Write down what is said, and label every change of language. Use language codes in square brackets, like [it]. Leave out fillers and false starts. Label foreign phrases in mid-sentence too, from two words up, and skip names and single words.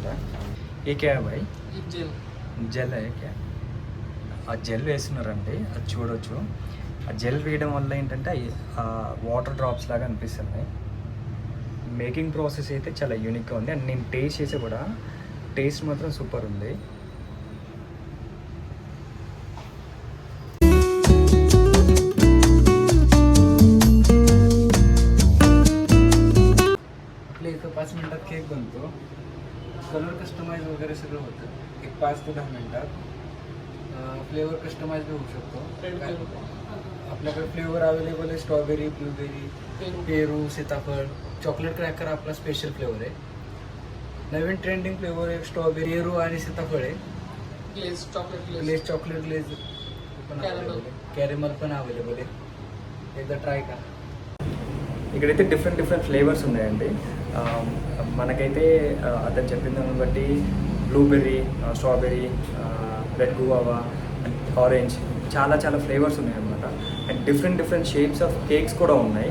[te] ఏ క్యాబ్ అయి జెల్ అయ్యే ఆ జెల్ వేస్తున్నారండి, అది చూడవచ్చు. ఆ జెల్ వేయడం వల్ల ఏంటంటే వాటర్ డ్రాప్స్ లాగా అనిపిస్తున్నాయి. [en] making process [te] అయితే చాలా యూనిక్గా ఉంది అండ్ నేను టేస్ట్ చేసి కూడా టేస్ట్ మాత్రం సూపర్ ఉంది. [mr] तो 5 मिनटात केक बनतो. [en] colour customise [mr] वगैरे सगळं होतं. एक 5 ते 10 मिनटात. [en] flavour customise [mr] होऊ शकतो. आपल्याकडे [en] flavour available [mr] आहे. [en] strawberry, blueberry, [mr] पेरू, सीताफळ, [en] chocolate cracker [mr] आपला [en] special flavour [mr] आहे. नवीन [en] trending flavour [mr] आहे स्ट्रॉबेरी, पेरू आणि सीताफळ आहे. [en] glaze chocolate glaze [mr] पण अवेलेबल आहे. कॅरेमल पण अवेलेबल आहे. एकदा ट्राय करा. [te] ఇక్కడైతే [en] different flavours [te] ఉన్నాయండి. మనకైతే అతను చెప్పిన దాన్ని బట్టి [en] blueberry, strawberry, red guava, orange [te] చాలా ఫ్లేవర్స్ ఉన్నాయి అన్నమాట. [en] and different shapes of cakes [te] కూడా ఉన్నాయి.